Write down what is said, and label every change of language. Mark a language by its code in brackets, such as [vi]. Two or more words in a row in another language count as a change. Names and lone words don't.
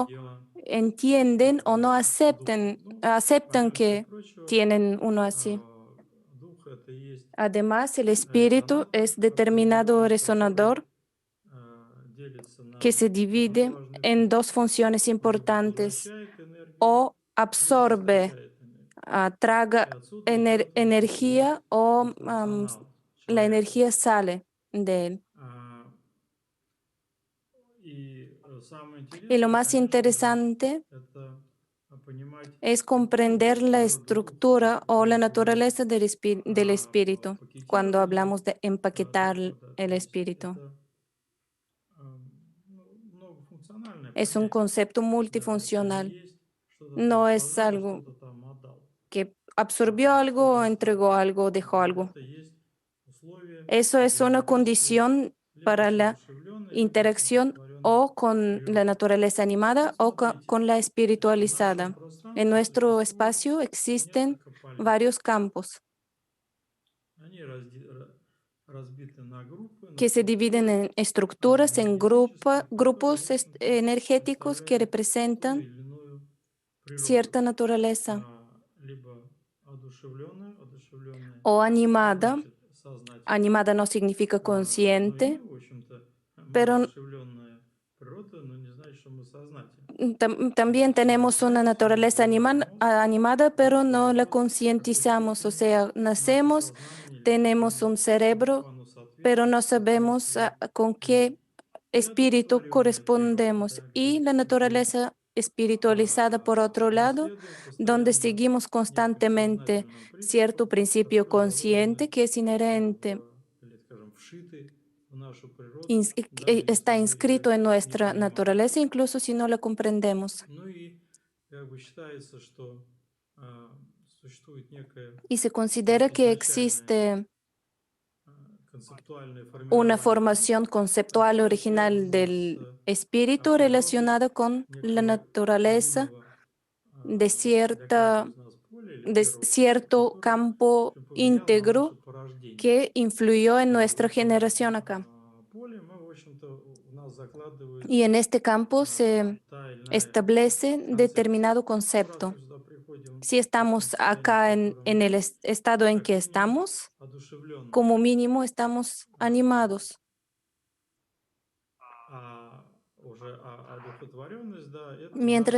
[es] no [ru] дело [es] entienden [ru] как [es] o no [ru] раз с духом. Ну, [es] aceptan [ru] помимо всего [es] que [ru] прочего, [es] tienen uno así. [ru] дух — это и есть [es] Además, el espíritu [ru] резонатор [es] es determinado [ru] определенный, который [es] resonador [ru] делится [es] que [ru] на [es] se [ru] две [es] divide [ru] важные [es] en dos [ru] функции. [es] funciones [ru] Он либо [es] importantes: [ru] поглощает энергию, [es] o [ru] либо [es] absorbe, [ru] источает энергию. И [es] traga [ru] отсюда идет в том числе [es] energía o [ru] и функционал [es] la [ru] человека. [es] energía sale de él. [ru] А, Самое [es] Y lo [ru] интересное, [es] más [ru] конечно же, [es] interesante [ru] это понимать [es] es [ru] структуру [es] comprender la [ru] природы духа, [es] estructura o la [ru] например, [es] naturaleza del espíritu cuando [ru] пакетирование [es] hablamos de empaquetar [ru] духа, да, то [es] el [ru] есть [es] espíritu. [ru] это ну, многофункциональное [es] Es un [ru] понятие. [es] concepto [ru] Да, то есть он не [es] multifuncional. [ru] есть что-то там [es] No es [ru] сложил, а [es] algo [ru] что-то там отдал. [es] que absorbió algo, [ru] Что-то [es] entregó algo, dejó [ru] да, [es] algo. [ru] это есть условие [es] Eso es una [ru] взаимодействия [es] condición [ru] либо [es] para [ru] с [es] la [ru] одушевленной, либо с [es] interacción [ru] одухотворенной [es] o con la [ru] природой. [es] naturaleza animada [ru] Вот [es] o [ru] смотрите, [es] con la [ru] в нашем [es] espiritualizada. En [ru] пространстве [es] nuestro [ru] существует [es] espacio existen [ru] несколько полей. [es] varios campos [ru] Они разбиты на группы, на [es] que se dividen [ru] структуры [es] en estructuras, en [ru] энергетические, которые, в [es] grupos [ru] общем-то, [es] energéticos que [ru] представляют ту [es] representan [ru] или иную природу. [es] cierta naturaleza [ru] Либо одушевленная, [es] o [ru] это [es] animada. [ru] значит сознательная. [es] Animada no significa [ru] Ну и мы, [es] consciente, [ru] в общем-то, мы [es] pero [ru] одушевленная природа, но не значит, что мы сознательны. [es] también tenemos una [ru] Рождаемся, у нас [es] naturaleza [ru] головной мозг, [es] animada, pero [ru] речь [es] no la [ru] идет о той [es] concientizamos. O [ru] степени [es] sea, [ru] наше [es] nacemos, [ru] сознание или [es] tenemos un [ru] чему [es] cerebro, [ru] оно [es] pero no [ru] в [es] sabemos [ru] соответствии [es] con [ru] ему. [es] qué [ru] И [es] espíritu [ru] одухотворенная природа, [es] correspondemos. [ru] да, [es] Y la [ru] где [es] naturaleza espiritualizada, por otro [ru] мы [es] lado, [ru] следуем [es] donde [ru] постоянно [es] seguimos [ru] неким [es] constantemente [ru] сознательным [es] cierto [ru] принципам, [es] principio [ru] которые [es] consciente [ru] заложены [es] que es inherente, [ru] или, скажем, вшиты в нашу природу, даже если [es] está [ru] мы их [es] inscrito en [ru] не [es] nuestra [ru] понимаем. [es] naturaleza, incluso si no la comprendemos. [ru] Ну и как бы считается, что существует некое [es] Y se considera que [ru] изначальное [es] existe [ru] концептуальное [es] una [ru] формирование [es] formación [ru] духа, [es] conceptual [ru] которое [es] original [ru] связано с [es] del espíritu [ru] природой [es] relacionada con la [ru] некого [es] naturaleza [ru] единого [es] de [ru] для каждого [es] cierta, [ru] из нас поля или [es] de [ru] первого, [es] cierto [ru] который, в [es] campo [ru] общем, повлиял на наше [es] íntegro [ru] порождение. [es] que influyó en [ru] И в [es] nuestra [ru] этом [es] generación acá. [ru] поле мы, в общем-то, у нас [es] Y [ru] закладывается [es] en este campo se [ru] та или иная [es] establece [ru] концепция. [es] determinado [ru] Ну, раз [es] concepto. [ru] мы сюда приходим [es] Si [ru] в таком [es] estamos [ru] состоянии, в [es] acá [ru] котором [es] en el [ru] мы, [es] estado [ru] мы [es] en [ru] как [es] que [ru] минимум [es] estamos, [ru] одушевленные. [es] como mínimo estamos animados. [ru] Уже одухотворенность, да, это даже,